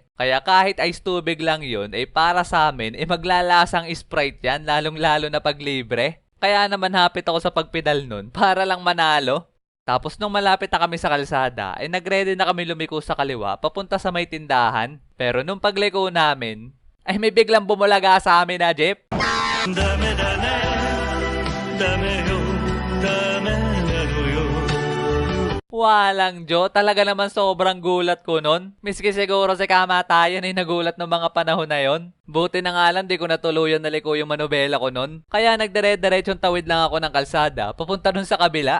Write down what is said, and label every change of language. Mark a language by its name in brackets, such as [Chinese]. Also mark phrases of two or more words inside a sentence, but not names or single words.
[Filipino] Kaya kahit ice tubig lang yun ay para sa amin ay maglalasang Sprite yan, lalong-lalo na pag libre. Kaya naman hapit ako sa pagpedal nun para lang manalo. Tapos nung malapit na kami sa kalsada, ay nagready na kami lumiko sa kaliwa papunta sa may tindahan. Pero nung pagliko namin, ay may biglang bumulaga sa amin na jeep. [Japanese] だめだめ、だめよ、だめよ. [Filipino] Walang Jo, talaga naman sobrang gulat ko nun. Miski siguro si kamatayan ay nagulat ng mga panahon na yon. Buti na nga lang di ko natuluyan na liko yung manobela ko nun. Kaya nagdire-diretsong tawid lang ako ng kalsada papunta dun sa kabila.